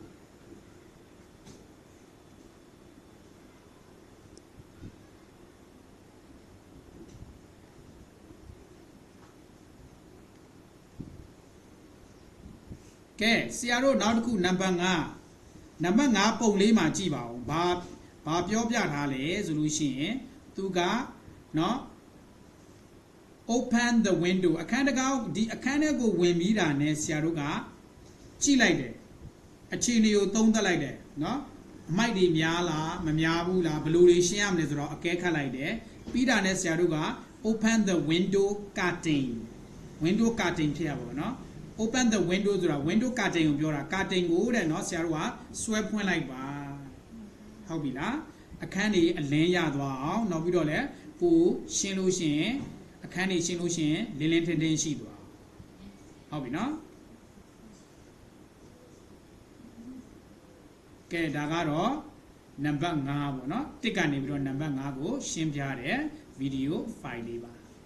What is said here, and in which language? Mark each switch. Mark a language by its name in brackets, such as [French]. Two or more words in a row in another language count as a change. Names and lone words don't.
[Burmese] ကဲဆရာတို့နောက်တစ်ခုနံပါတ်5ပုံလေးမှာကြည့်ပါဦးဘာပြောပြထားလဲဆိုလို့ရှိရင်သူကနော် [English] open the window [Burmese] အခန်းတကားဒီအခန်းထဲ ကိုဝင်ပြီးတာနဲ့ဆရာတို့ကကြည့်လိုက်တယ်အခြေအနေကိုသုံးသပ်လိုက်တယ်နော်အမိုက်တွေများလားမ များဘူးလားဘယ်လိုတွေရှင်းရမလဲဆိုတော့အကဲခတ်လိုက်တယ်ပြီးတာနဲ့ဆရာတို့က [English] open the window curtain [Burmese] ဖြစ်ရပါဘောနော် [English] open the window [Burmese] ဆိုတာ [English] window curtain [Burmese] ကိုပြောတာ curtain ကိုတဲ့เนาะဆရာတို့ကဆွဲဖွင့်လိုက်ပါဟုတ်ပြီလားအခန်းတွေအလင်းရသွားအောင်နောက်ပြီးတော့လည်းပိုရှင်းလို့ရှိရင်အခန်းတွေရှင်းလို့ရှိရင်လင်းထင်းရှိသွားဟုတ်ပြီเนาะကဲဒါကတော့နံပါတ်5ပေါ့เนาะတစ်ကနေပြီးတော့နံပါတ်5ကိုရှင်းပြတဲ့ဗီဒီယိုဖိုင်လေးပါ